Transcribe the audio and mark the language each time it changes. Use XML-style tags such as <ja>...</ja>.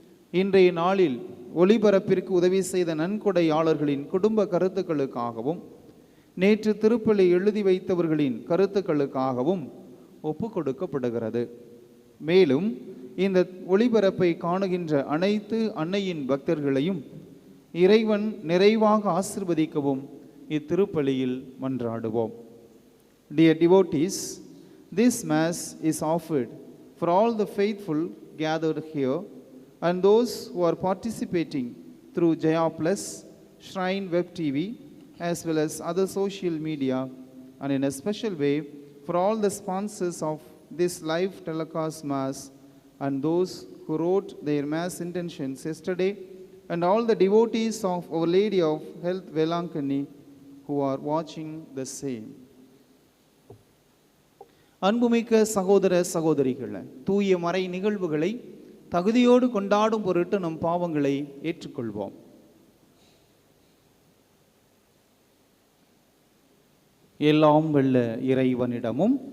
<ta>இன்றைய நாளில் ஒளிபரப்பிற்கு உதவி செய்த நன்கொடையாளர்களின் குடும்ப கருத்துக்களுக்காகவும், நேற்று திருப்பலி எழுதி வைத்தவர்களின் கருத்துக்களுக்காகவும் ஒப்பு கொடுக்கப்படுகிறது. மேலும் இந்த ஒளிபரப்பை காணுகின்ற அனைத்து அன்னையின் பக்தர்களையும் இறைவன் நிறைவாக ஆசிர்வதிக்கவும் இத்திருப்பலியில் மன்றாடுவோம்.</ta> <en>Dear devotees, this Mass is offered for all the faithful gathered here and those who are participating through Jaya Plus, Shrine Web TV, as well as other social media, and in a special way for all the sponsors of this live telecast Mass and those who wrote their Mass intentions yesterday, and all the devotees of Our Lady of Health Velankani who are watching the same.</en> <ta>அன்புமிக்க சகோதர சகோதரிகளே, தூய மறை நிகழ்வுகளை தகுதியோடு கொண்டாடும் பொருட்டு நம் பாவங்களை ஏற்றுக்கொள்வோம். எல்லாம் வல்ல இறைவனிடமும்</ta>